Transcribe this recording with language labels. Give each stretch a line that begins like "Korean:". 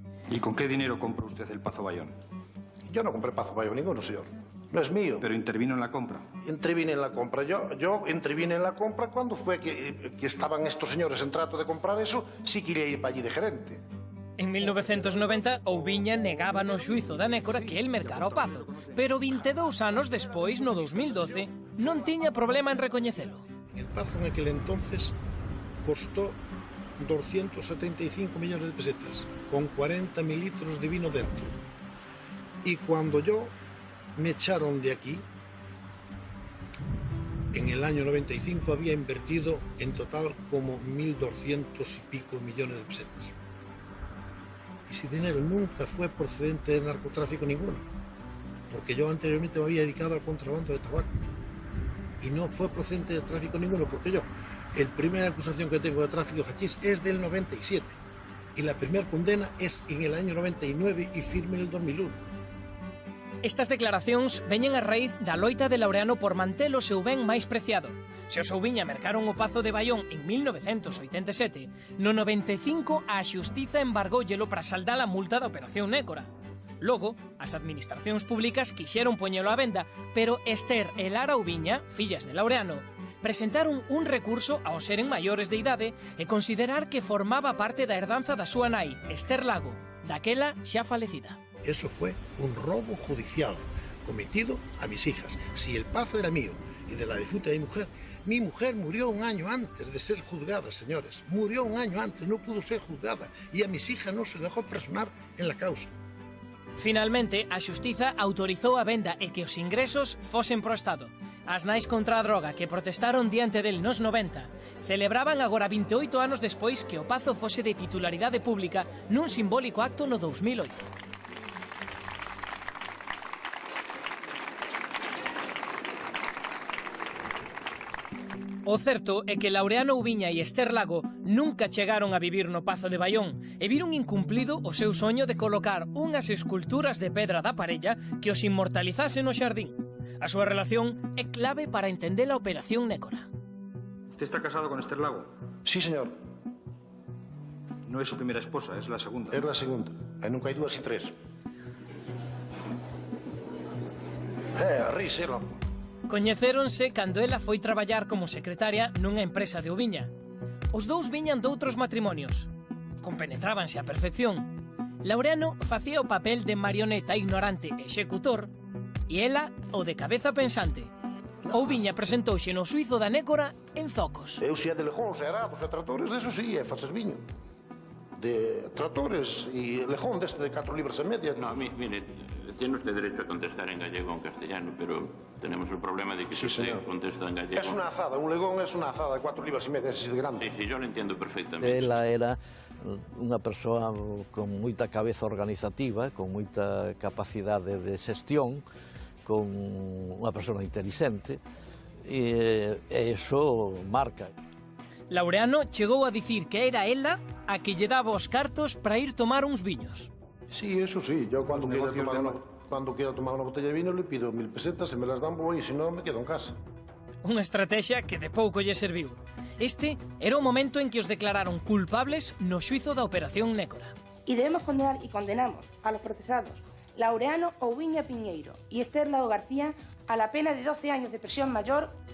Spanish: ¿Y con qué dinero compró usted el Pazo Bayón? Yo no compré Pazo Bayón ninguno, señor. No es mío. ¿Pero intervino en la compra? Intervine en la compra. Yo intervine en la compra cuando fue que estaban estos señores en trato de comprar eso, sí quería ir para allí de gerente.
Galician: En 1990, Ouviña negaba no xuizo da Nécora que el mercara o Pazo, pero 22 anos despois, no 2012, non tiña problema en recoñecelo.
Spanish: El Pazo en aquel entonces costó 275 millones de pesetas, con 40.000 litros de vino dentro. Y cuando me echaron de aquí, en el año 95 había invertido en total como 1.200 y pico millones de pesetas. Ese dinero nunca fue procedente de narcotráfico ninguno, porque yo anteriormente me había dedicado al contrabando de tabaco y no fue procedente de tráfico ninguno, porque el primera acusación que tengo de tráfico de hachís es del 97 y la primera condena es en el año 99 y firme en el 2001.
Galician: Estas declaracións veñen a raíz da loita de Laureano por manter o seu ben máis preciado. Se os Ouviña mercaron o Pazo de Baión en 1987, no 95 a xustiza embargóllelo para saldar a multa da Operación Nécora. Logo, as administracións públicas quixeron poñelo á venda, pero Esther e Lara Ouviña, fillas de Laureano, presentaron un recurso ao seren maiores de idade e considerar que formaba parte da herdanza da súa nai, Esther Lago, daquela xa falecida.
Spanish: Eso fue un robo judicial cometido a mis hijas. Si el Pazo era mío y de la difunta de mi mujer murió un año antes de ser juzgada, señores. Murió un año antes, no pudo ser juzgada. Y a mis hijas no se dejó personar en la causa.
Galician: Finalmente, a xustiza autorizou a venda e que os ingresos fosen pro Estado. As nais contra a droga que protestaron diante del nos 90 celebraban agora 28 anos despois que o Pazo fose de titularidade pública nun simbólico acto no 2008. O certo é que Laureano Ouviña e Esther Lago nunca chegaron a vivir no Pazo de Baión e viron incumplido o seu soño de colocar unhas esculturas de pedra da parella que os inmortalizase no xardín. A súa relación é clave para entender a Operación Nécora.
Spanish: ¿Usted está casado con Esther Lago? Sí, señor. No es su primera esposa, es la segunda. Es la segunda.
Galician: Nunca hai dúas e tres. A risa, logo. Coñecéronse cando ela foi traballar como secretaria nunha empresa de Ouviña. Os dous viñan doutros matrimonios. Compenetrábanse á perfección. Laureano facía o papel de marioneta ignorante e executor e ela o de cabeza pensante. Ouviña presentouse no xuizo da Nécora en zocos. Eu xía de lejóns e arados e tratores, deso sí, é facer viño. De tratores e lejón deste de 4 libras e media.
Spanish: No, mire, tiene usted derecho a contestar en gallego o en castellano, pero tenemos el problema de que si usted contesta en gallego... Es una azada, un legón es una azada de 4 libras y media, es de grande. Sí, yo lo entiendo perfectamente.
Galician: Ela era unha persoa con moita cabeza organizativa, con moita capacidade de xestión, con unha persoa inteligente, e iso marca. Laureano chegou a dicir que era ela a que lle daba os cartos para ir tomar uns viños.
Spanish: Sí, eso sí. Yo cuando quiero tomar una botella de vino le pido 1000 pesetas, se me las dan voy y si no me quedo en casa.
Galician: Unha estrategia que de pouco lle serviu. Este era o momento en que os declararon culpables no xuizo da Operación Nécora.
Spanish: Y debemos condenar y condenamos a los procesados Laureano Ouviña Piñeiro y Esther Lago García a la pena de 12 años de prisión mayor.